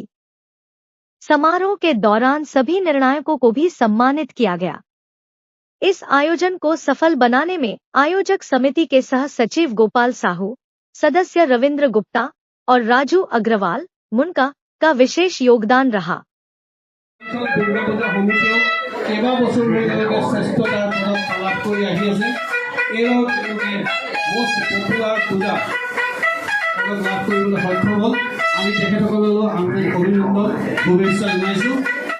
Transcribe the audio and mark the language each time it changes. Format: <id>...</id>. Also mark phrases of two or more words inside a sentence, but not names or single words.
<hi>समारोह के दौरान सभी निर्णायकों को भी सम्मानित किया गया। इस आयोजन को सफल बनाने में आयोजक समिति के सह सचिव गोपाल साहू, सदस्य रविंद्र गुप्ता और राजू अग्रवाल मुनका का विशेष योगदान रहा।</hi> <as>দুৰ্গা পূজা সমিতিও কেইবাবছৰ ধৰি তেওঁলোকে শ্ৰেষ্ঠতাৰ পদত লাভ কৰি আহি আছে। এইবাৰ তেওঁলোকে</as> <en>most popular</en> <as>পূজা লাভ কৰিবলৈ সক্ষম হ'ল। আমি তেখেতসকললৈ আন্তৰিক অভিনন্দন শুভেচ্ছা জনাইছোঁ।</as>